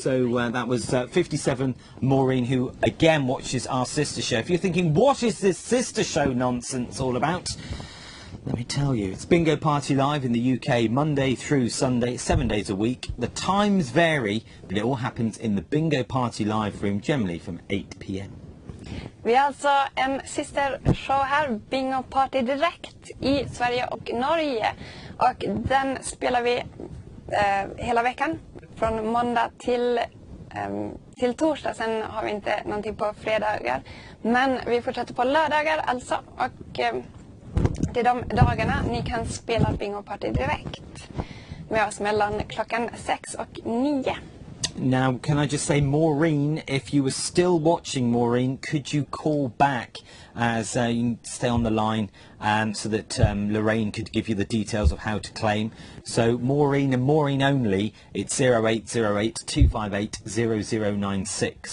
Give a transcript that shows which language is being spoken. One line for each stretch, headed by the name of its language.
English: So that was 57 Maureen, who again watches our sister show. If you're thinking, what is this sister show nonsense all about? Let me tell you, it's Bingo Party Live in the UK, Monday through Sunday, 7 days a week. The times vary, but it all happens in the Bingo Party Live room, generally from 8 p.m.
Swedish: Vi har alltså en systershow här, Bingo Party direkt i Sverige och Norge. Och den spelar vi hela veckan, från måndag till torsdag. Sen har vi inte någonting på fredagar. Men vi fortsätter på lördagar alltså. Och det är de dagarna ni kan spela Bingo Party direkt med oss mellan klockan 6 och 9.
English: Now, can I just say, Maureen, if you were still watching, Maureen, could you call back as you can stay on the line so that Lorraine could give you the details of how to claim. So Maureen and Maureen only, it's 0808 258 0096.